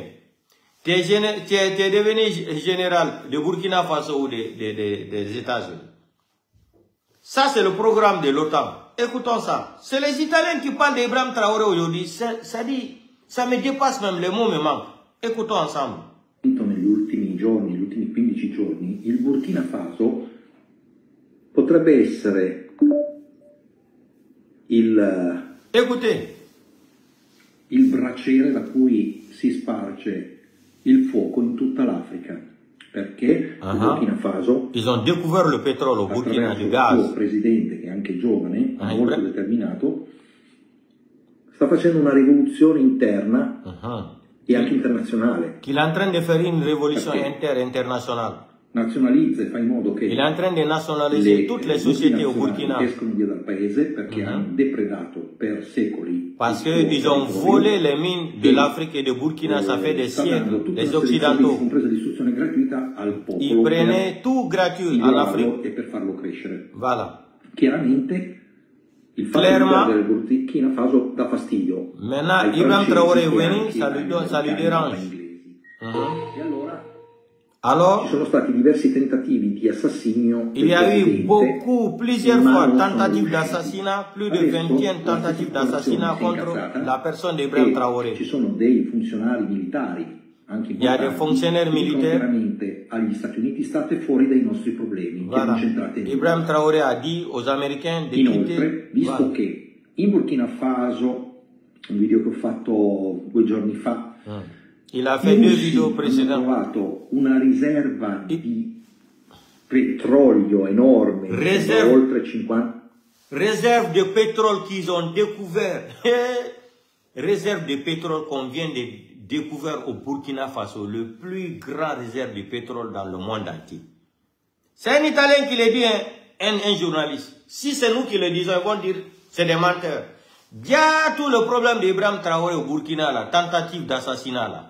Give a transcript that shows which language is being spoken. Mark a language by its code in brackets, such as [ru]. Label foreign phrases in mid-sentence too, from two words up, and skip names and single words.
[fr] Tu es devenu général de Burkina Faso ou des États-Unis. Ça, c'est le programme de l'OTAN. Écoutons ça. C'est les Italiens qui parlent d'Ibrahim Traoré aujourd'hui. Ça me dépasse même, les mots me manquent. Écoutons ensemble. [it] Negli ultimi giorni, negli ultimi 15 giorni, il Burkina Faso potrebbe essere [fr] Écoutez. [it] Il braciere da cui si sparge il fuoco in tutta l'Africa, perché il Burkina Faso, [fr] ils ont découvert le pétrole au Burkina, du gaz. [it] Il suo presidente, che è anche giovane, molto determinato, sta facendo una rivoluzione interna e anche internazionale. [fr] Il est en train de faire une révolution internationale. [it] Nazionalizza e fa in modo che [fr] il est en train de nationaliser toutes les sociétés au Burkina. [it] Escono via dal paese perché hanno depredato per secoli. [fr] Parce qu'ils ont volé les mines de l'Afrique et de Burkina, ça fait des siècles. Les Occidentaux, ils prenaient tout gratuit en Afrique. [it] E per farlo crescere. [fr] Voilà. [it] Chiaramente il fatto del Burkina Faso dà fastidio. [fr] Maintenant, Ibrahim Traoré est venu, ça lui dérange. [it] E [fr] alors, [it] ci sono stati diversi tentativi di assassinio. [fr] Il y a eu plusieurs fois tentatives d'assassinat, plus de 21 tentatives d'assassinat contre la personne d'Ibrahim Traoré. [it] Ci sono dei funzionari militari, anche [fr] il y a des fonctionnaires militaires. [it] Veramente agli Stati Uniti state fuori dai nostri problemi. [fr] Voilà. Ibrahim Traoré a dit aux Américains de quitter. [it] Visto che in Burkina Faso, un video che ho fatto 2 giorni fa, [fr] il a fait 2 vidéos précédentes. [it] Hanno trovato una riserva di petrolio enorme, oltre 50. [fr] Réserve de pétrole qu'ils ont découvert. Réserve de pétrole qu'on vient de découvrir au Burkina Faso, le plus grand réserve de pétrole dans le monde entier. C'est un Italien qui le dit, un journaliste. Si c'est nous qui le disons, ils vont dire c'est des menteurs. Il y a tout le problème d'Ibrahim Traoré au Burkina, la tentative d'assassinat là.